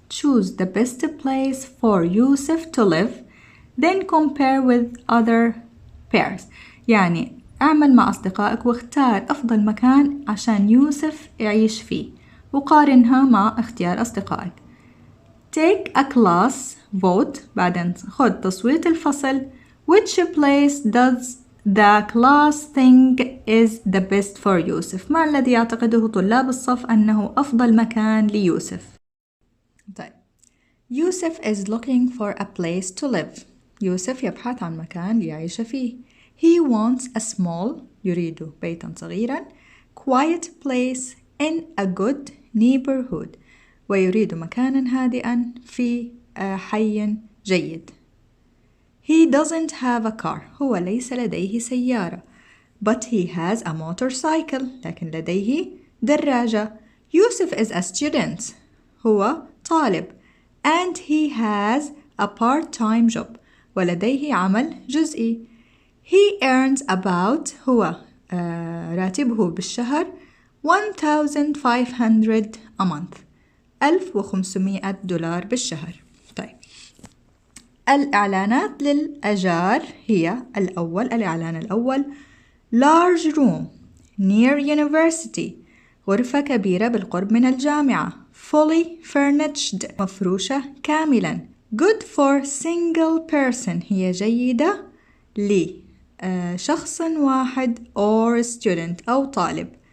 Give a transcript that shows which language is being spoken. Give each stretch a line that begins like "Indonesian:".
English: choose the best place for Yusuf to live then compare with other pairs.
Arabic: يعني اعمل مع أصدقائك واختار أفضل مكان عشان يوسف يعيش فيه وقارنها مع اختيار أصدقائك.
English: take a class vote
Arabic: بعدين خد تصويت الفصل
English: which place does the class think is the best for يوسف.
Arabic: ما الذي يعتقده طلاب الصف أنه أفضل مكان ليوسف.
English: طيب يوسف is looking for a place to live.
Arabic: يوسف يبحث عن مكان ليعيش فيه.
English: he wants a small
Arabic: يريد بيتا صغيرا
English: quiet place in a good neighborhood
Arabic: ويريد مكانا هادئا في حي جيد.
English: He doesn't have a car.
Arabic: هو ليس لديه سيارة.
English: But he has a motorcycle.
Arabic: لكن لديه دراجة.
English: يوسف is a student.
Arabic: هو طالب.
English: And he has a part-time job.
Arabic: ولديه عمل جزئي.
English: He earns about
Arabic: هو راتبه بالشهر
English: $1,500 a month.
Arabic: $1,500 بالشهر. طيب الإعلانات للأجار هي الإعلان الأول
English: large room near university
Arabic: غرفة كبيرة بالقرب من الجامعة
English: fully furnished
Arabic: مفروشة كاملا
English: good for single person
Arabic: هي جيدة لشخص واحد
English: or student
Arabic: أو طالب